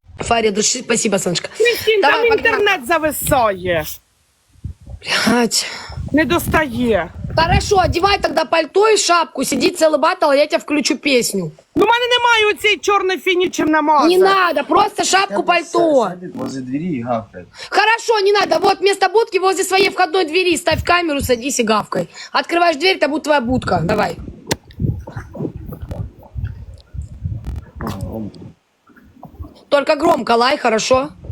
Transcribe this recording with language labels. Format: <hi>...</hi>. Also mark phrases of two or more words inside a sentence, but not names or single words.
<ru>Фария души. Спасибо, Саночка. Прикинь, там Давай, погнали.</ru> <uk>інтернет зависає. Блядь. Не достає.</uk> <ru>Хорошо, одевай тогда пальто и шапку. Сиди целый батл, а я тебе включу песню.</ru> <uk>Ну, в мене немає оцієї чорної фіні, чим намазати.</uk> <ru>Не надо, просто шапку, пальто. Садит возле двери и гавкает. Хорошо, не надо. Вот вместо будки возле своей входной двери ставь камеру, садись и гавкай. Открываешь дверь, это будет твоя будка. Давай. Только громко лай, хорошо?</ru>